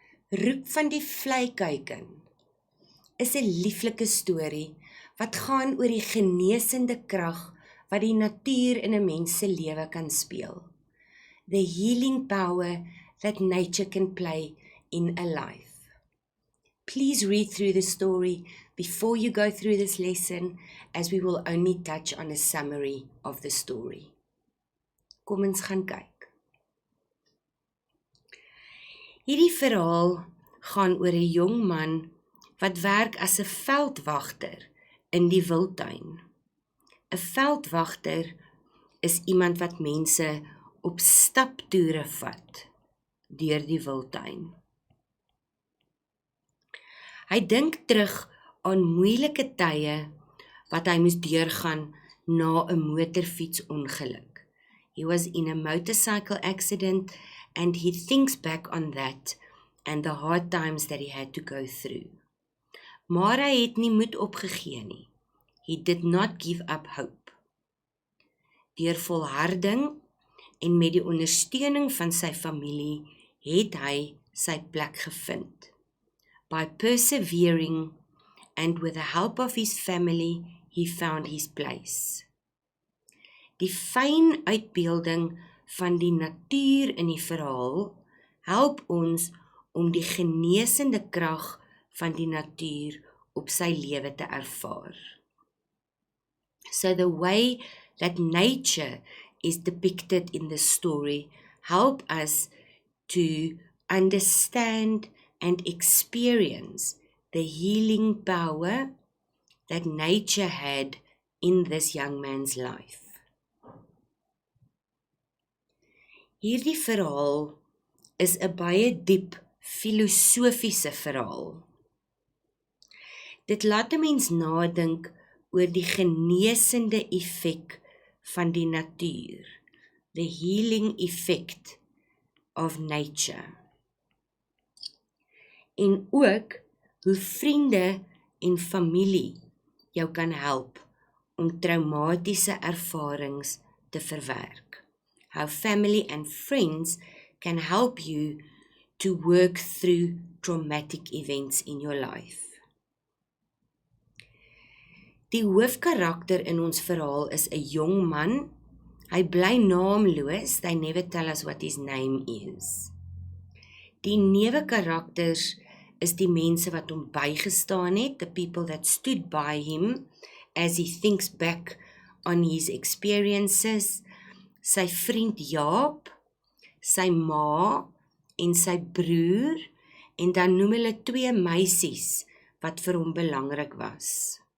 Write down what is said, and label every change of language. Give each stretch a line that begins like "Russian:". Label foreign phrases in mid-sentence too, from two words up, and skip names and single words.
Afrikaans: Roep van die vleikuiken is 'n lieflike storie wat gaan oor die genesende krag wat die natuur in 'n mens se lewe kan speel.
English: The healing power that nature can play in a life. Please read through the story before you go through this lesson, as we will only touch on a summary of the story.
Afrikaans: Kom ons gaan kyk. Hierdie verhaal gaan oor 'n jong man wat werk as 'n veldwagter in die wildtuin. 'n Veldwagter is iemand wat mense op staptoere vat deur die wildtuin. Hy dink terug aan moeilike tye wat hy moes deurgaan na 'n motorfietsongeluk.
English: He was in a motorcycle accident and he thinks back on that and the hard times that he had to go through.
Afrikaans: Maar hy het nie moed opgegee nie.
English: He did not give up hope.
Afrikaans: Deur volharding en met die ondersteuning van sy familie het hy sy plek gevind.
English: By persevering and with the help of his family, he found his place.
Afrikaans: Die fyn uitbeelding van die natuur in die verhaal help ons om die genesende krag van die natuur op sy lewe te ervaar.
English: So the way that nature is depicted in the story help us to understand and experience the healing power that nature had in this young man's life.
Afrikaans: Hierdie verhaal is 'n baie diep filosofiese verhaal. Dit laat 'n mens nadink oor die genesende effek van die natuur,
English: the healing effect of nature.
Afrikaans: En ook hoe vriende en familie jou kan help om traumatiese ervarings te verwerk.
English: How family and friends can help you to work through traumatic events in your life.
Afrikaans: Die hoofkarakter in ons verhaal is 'n jong man. Hy bly naamloos.
English: They never tell us what his name is.
Afrikaans: Die neewekarakters is die mense wat hom bygestaan het,
English: the people that stood by him as he thinks back on his experiences.
Afrikaans: Sy vriend Jaap, sy ma en sy broer, en dan noem hulle 2 meisies wat vir hom belangrik was.